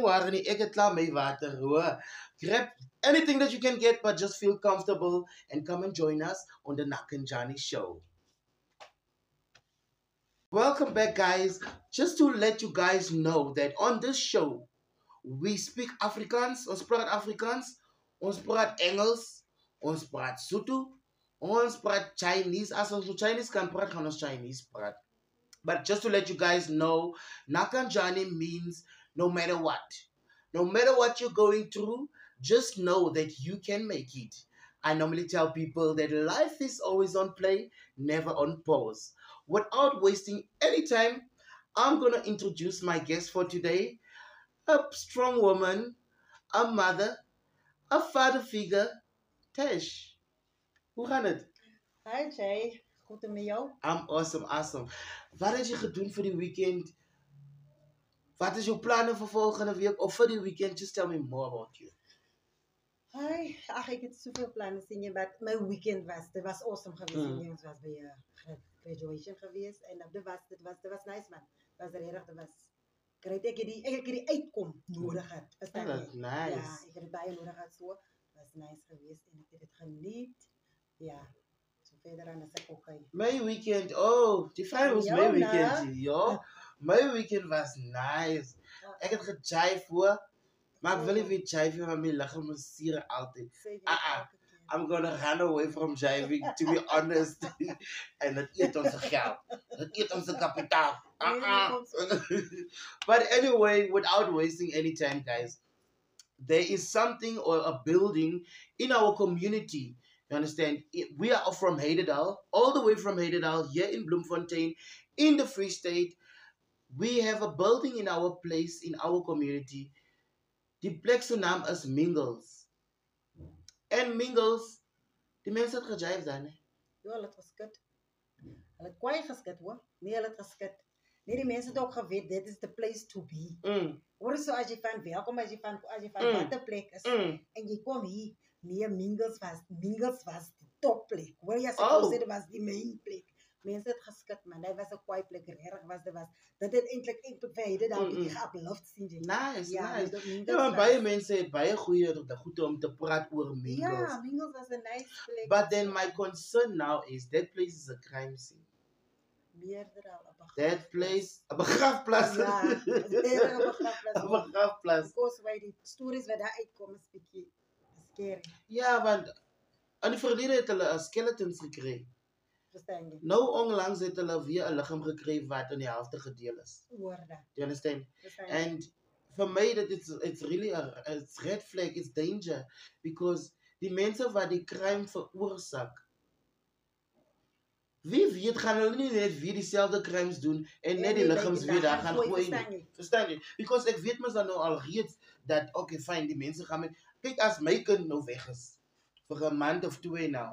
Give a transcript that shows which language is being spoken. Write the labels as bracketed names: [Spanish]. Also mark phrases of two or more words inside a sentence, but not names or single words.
[English] Grab anything that you can get, but just feel comfortable and come and join us on the Nakanjani show. Welcome back, guys. Just to let you guys know that on this show, we speak Afrikaans, [Afrikaans] ons praat Afrikaans, ons praat Engels, ons praat Sotho, ons praat Chinese. As ons Chinese kan praat, gaan ons Chinese praat. [English] But just to let you guys know, Nakanjani means no matter what you're going through, just know that you can make it. I normally tell people that life is always on play, never on pause. Without wasting any time, I'm going to introduce my guest for today. A strong woman, a mother, a father figure, Tesh. [Afrikaans] Hoe gaan het? Hi Jay, goed met jou? [English] I'm awesome. [Afrikaans] Wat het jy gedoen vir die weekend? Wat is jou planne vir volgende week of vir die weekend? [English] Just tell me more about you. Hi, [Afrikaans] ek het soveel planne sien jy, [English] but my weekend was awesome [Afrikaans] geweest. Ons was by 'n graduation geweest en dit was nice man. Was regtig, dit was great. Ek het die uitkom nodig het. Is dit nice? Ja, ek het baie nodig gehad so. Was nice geweest en ek het dit geniet. Ja. So verder aan as ek okay. My weekend, die vraag was my weekend. Ja, my weekend was nice. Ek het gejive hoor. Maar ek wil nie weer jive van my liggaam musiere altyd. [English] I'm gonna run away from jiving, to be honest. [Afrikaans] En dit eet ons geld. Dit eet ons kapitaal. [English] But anyway, without wasting any time, guys, there is something or a building in our community. You understand? We are from Heidedal, all the way from Heidedal, here in Bloemfontein, in the Free State. We have a building in our place, in our community. [Afrikaans] Die plek se naam is Mingles. En Mingles, die mense het gejive daar, nee? Ja, hulle het geskit. Hulle het kwaai geskit, hoor. Nee, hulle het geskit. Nee, die mense het ook geweet, dit is [English] the place to be. [Afrikaans] Hoor so as jy van welkom, as jy van wat 'n plek is, en jy kom hier, nee, Mingles was die topplek. Hoor jy, as ek sê, dit was die main plek. Mense het geskit, man. Dit was 'n kwaai plek, regtig was dit. Dit het eintlik verwyder dan die geuploft sien jy. Nice. Ja, maar baie mense het baie goeie om te praat oor Mingles. Ja, Mingles was 'n nice plek. [English] But then my concern now is that place is a crime scene. [Afrikaans] Meerder al. [English] That place, [Afrikaans] 'n begrafplaas. Ja, 'n begrafplaas. 'n begrafplaas. [English] Because why [Afrikaans] die stories wat daar uitkom is bietjie scary. Ja, want aan die verlede het hulle skeletons gekry. Nou onlangs het hulle weer 'n liggaam gekry wat in die helfte gedeel is. Hoor dat. [English] You understand? And for me that it's really it's red flag, it's danger because [Afrikaans] die mense wat die crime veroorsaak, wie weet gaan hulle nie net weer dieselfde crimes doen en net die liggaams weer daar gaan gooi. Verstaan jy? Because ek weet mens dan nou al reeds dat okay fine, die mense gaan met kyk as my kind nou weg is vir 'n maand of 2 nou.